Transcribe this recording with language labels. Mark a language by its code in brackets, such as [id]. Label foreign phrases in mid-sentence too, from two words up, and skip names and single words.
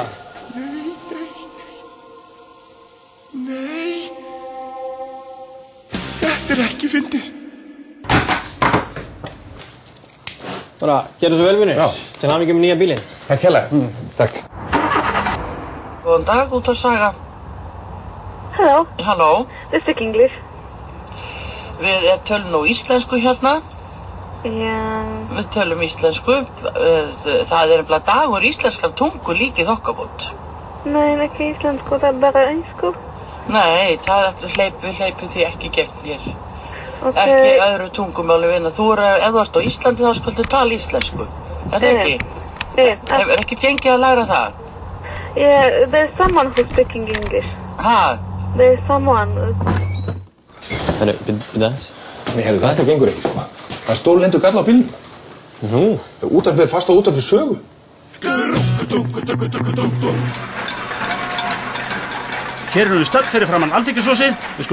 [is] Nei, þetta ekki fyndið. Bara, gerðu svo vel, vinur. Já. Til hamingju með nýja bílinn. Takk hérlega. Takk. Góðan dag, útvarpssaga. [en] Hello. [is] Halló. [en] They speak English. [is] Við tölum nú íslensku hérna. Við tölum íslensku. Það er nefnilega dagur íslenskar tungu líka í Þokkabót. Nei, ekki íslensku, það er bara einsku. Nei, við hleypum því ekki gegn hér. Ekki öðru tungumáli vinna. Ef þú ert á Íslandi þá skaltu tala íslensku. Er það ekki? Hefur ekki gengið að læra það? [en] Yeah, there's someone who's speaking English. [is] Ha? [en] There's someone. [is] Herru, byrja þess. Nei, herru, þetta gengur ekki, sko. Það er stórlendur gall á bílnum. Nú? Útvarpið er fast á útvarpið sögu. Hér erum við stödd fyrir framann Alþingishúsið.